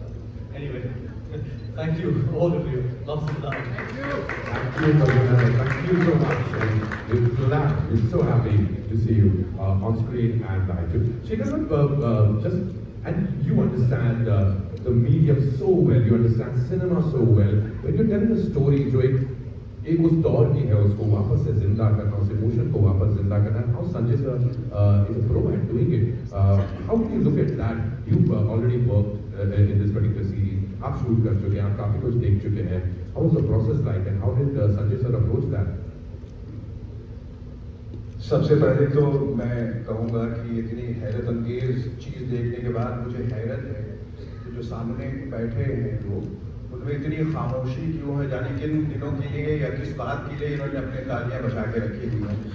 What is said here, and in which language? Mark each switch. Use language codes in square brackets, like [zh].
[en] So anyway, thank you, all of you. Lots of love. Thank you, Bhavina. Thank you so much. And for that, we're so happy to see you on screen and live too. Shekhar, and you understand the medium so well, you understand cinema so well. When you're telling a story, [hi] जो एक उस दौर की है, उसको वापस से जिंदा करना, [en] उस इमोशन को वापस जिंदा करना, how Sanjay sir is a pro at doing it. How do you look at that? You've already worked in this particular series. [hi] आप शूट कर चुके हैं, आप काफी कुछ देख चुके हैं. [en] How was the process like, and how did Sanjay sir approach that? [hi] सबसे पहले तो मैं कहूँगा कि इतनी हैरत अंगेज चीज़ देखने के बाद मुझे हैरत है कि जो सामने बैठे हैं लोग, उनमें इतनी खामोशी क्यों है, जाने किन दिनों के लिए या किस बात के लिए इन्होंने अपने तालियां बचा के रखी हुई हैं।